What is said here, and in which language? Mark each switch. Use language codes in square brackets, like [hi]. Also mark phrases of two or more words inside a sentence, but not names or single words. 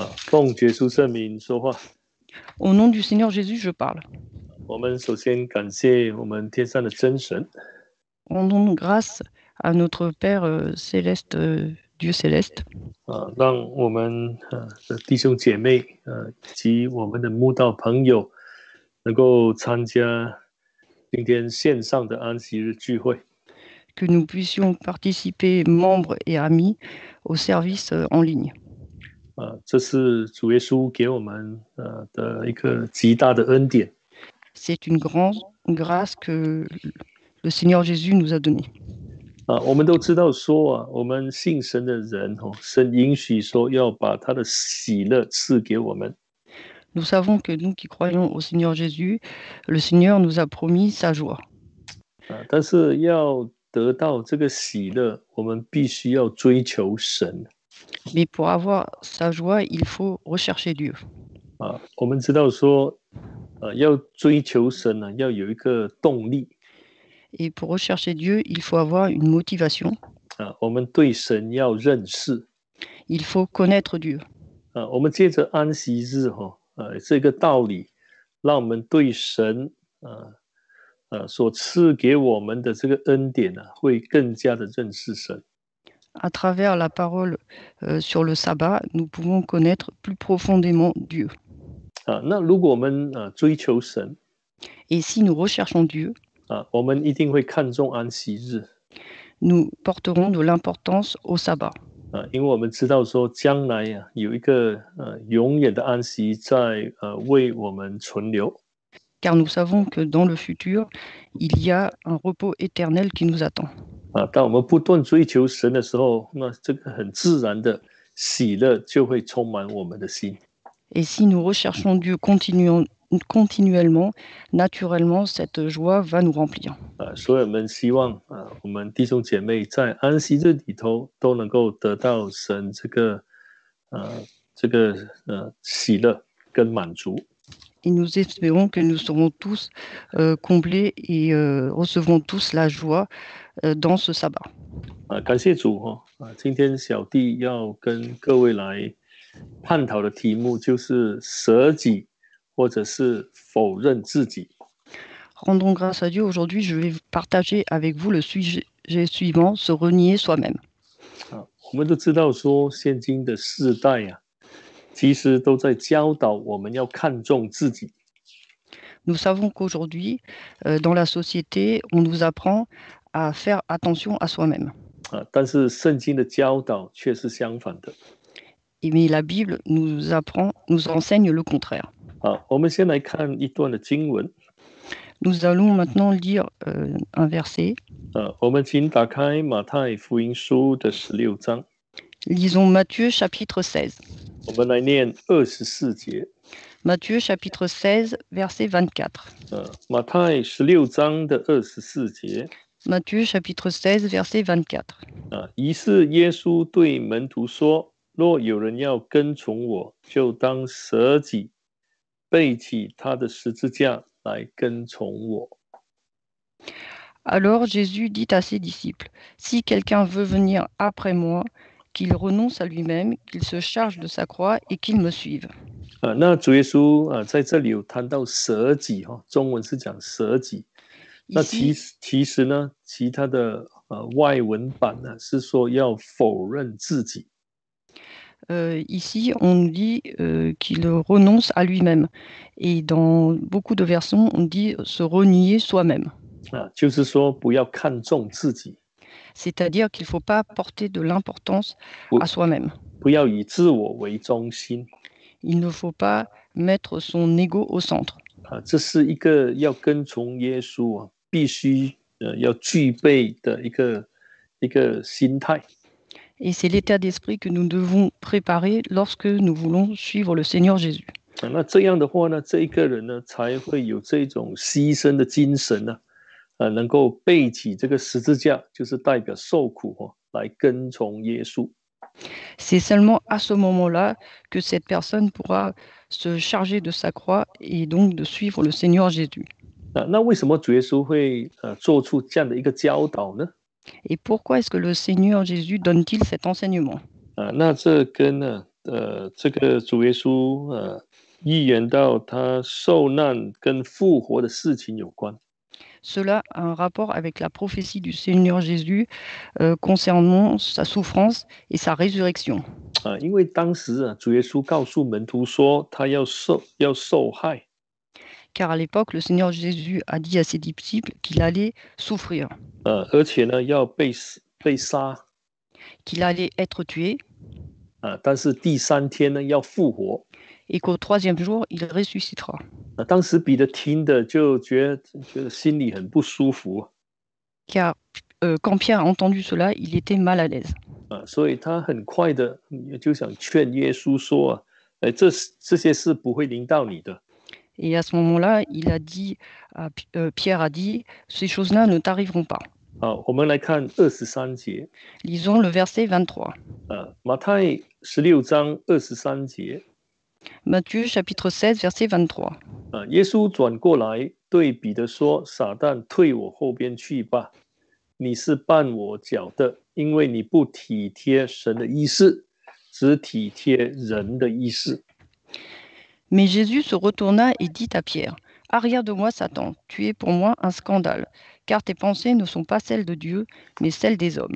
[zh] 奉耶稣圣名说话。 [fr] Au nom du Seigneur Jésus, je parle. [zh] 我们首先感谢我们天上的真神， [fr] Rendons grâce à notre Père céleste, Dieu céleste, [zh] 让我们的弟兄姐妹以及我们的慕道朋友能够参加今天线上的安息日聚会。 [fr] que nous puissions participer, membres et amis, au service en ligne. [zh] 这是主耶稣给我们的一个极大的恩典。 [fr] C'est une grande grâce que le Seigneur Jésus nous a donnée. [zh] 我们都知道说我们信神的人神允许说要把他的喜乐赐给我们。 [fr] Nous savons que nous qui croyons au Seigneur Jésus, le Seigneur nous a promis sa joie. [zh] 但是要得到这个喜乐，我们必须要追求神。 [fr] Mais pour avoir sa joie, il faut rechercher Dieu. [zh] 我们知道说要追求神呢，要有一个动力。 [fr] Et pour rechercher Dieu, il faut avoir une motivation. [zh] 我们对神要认识。 [fr] Il faut connaître Dieu. [zh] 我们借着安息日这个道理，让我们对神所赐给我们的这个恩典会更加的认识神。 [fr] À travers la parole sur le sabbat, nous pouvons connaître plus profondément Dieu. [zh] 那如果我们追求神， [fr] Et si nous recherchons Dieu, [zh] 我们一定会看重安息日。 [fr] nous porterons de l'importance au sabbat. [zh] 因为我们知道说将来有一个永远的安息在为我们存留。 [fr] Car nous savons que dans le futur, il y a un repos éternel qui nous attend. [zh] 当我们不断追求神的时候，那这个很自然的喜乐就会充满我们的心。 [fr] Et si nous recherchons Dieu continuellement, naturellement, cette joie va nous remplir. [zh] 所以我们希望我们弟兄姐妹在安息日里头都能够得到神这个喜乐跟满足。 [fr] Et nous espérons que nous serons tous comblés et recevrons tous la joie dans ce sabbat. [zh] 感谢主今天小弟要跟各位来探讨的题目就是舍己或者是否认自己。 [fr] Rendons grâce à Dieu. Aujourd'hui, je vais partager avec vous le sujet suivant, se renier soi-même. [zh] 我们都知道说现今的世代其实都在教导我们要看重自己。 [fr] Nous savons qu'aujourd'hui, dans la société, on nous apprend à faire attention à soi-même. [zh] 但是圣经的教导却是相反的。 [fr] Mais la Bible nous enseigne le contraire. [zh] 我们先来看一段的经文。 [fr] Nous allons maintenant lire un verset. [zh] 我们请打开马太福音书的16章。 [fr] Lisons Matthieu chapitre 16. [zh] 我们来念24节。 [fr] Matthieu chapitre 16, verset 24. [zh] 马太16章的24节。 [fr] Matthieu chapitre 16, verset 24. [zh] 于是耶稣对门徒说：若有人要跟从我，就当舍己，背起他的十字架来跟从我。 [fr] Alors Jésus dit à ses disciples, si quelqu'un veut venir après moi, qu'il renonce à lui-même, qu'il se charge de sa croix et qu'il me suive. [zh] 那主耶稣在这里有谈到舍己中文是讲舍己。那其实呢，其他的外文版呢是说要否认自己。 [fr] Ici, on nous dit qu'il renonce à lui-même. Et dans beaucoup de versions, on dit se renier soi-même. [zh] 就是说不要看重自己。 [fr] C'est-à-dire qu'il ne faut pas porter de l'importance à soi-même. [zh] 不要以自我为中心。 [fr] Il ne faut pas mettre son ego au centre. [zh] 这是一个要跟从耶稣必须要具备的一个心态。 [fr] Et c'est l'état d'esprit que nous devons préparer lorsque nous voulons suivre le Seigneur Jésus. [zh] 那这样的话呢，这一个人呢才会有这种牺牲的精神能够背起这个十字架，就是代表受苦来跟从耶稣。 [fr] C'est seulement à ce moment-là que cette personne pourra se charger de sa croix et donc de suivre le Seigneur Jésus. [zh] 那为什么主耶稣会做出这样的一个教导呢？ [fr] Et pourquoi est-ce que le Seigneur Jésus donne-t-il cet enseignement? [zh] 那这跟这个主耶稣预言到他受难跟复活的事情有关。 [fr] Cela a un rapport avec la prophétie du Seigneur Jésus concernant sa souffrance et sa résurrection. [zh] 因为当时主耶稣告诉门徒说他要受害， [fr] Car à l'époque, le Seigneur Jésus a dit à ses disciples qu'il allait souffrir, [zh] 而且呢要被杀， [fr] qu'il allait être tué [zh] 但是第3天呢要复活。 [fr] et qu'au troisième jour, il ressuscitera. [zh] 当时彼得听的就觉得心里很不舒服， [fr] Car quand Pierre a entendu cela, il était mal à l'aise. [zh] 所以他很快的就想劝耶稣说这些事不会临到你的。 [fr] Et à ce moment-là, Pierre a dit, ces choses-là ne t'arriveront pas. [zh] 我们来看23节， [fr] Lisons le verset 23. [zh] 马太16章23节， [fr] Matthieu chapitre 16, verset 23. [zh] 耶稣转过来对彼得说：“撒旦，退我后边去吧！你是绊我脚的，因为你不体贴神的意思，只体贴人的意思。” [fr] Mais Jésus se retourna et dit à Pierre, arrière de moi, Satan, tu es pour moi un scandale, car tes pensées ne sont pas celles de Dieu, mais celles des hommes.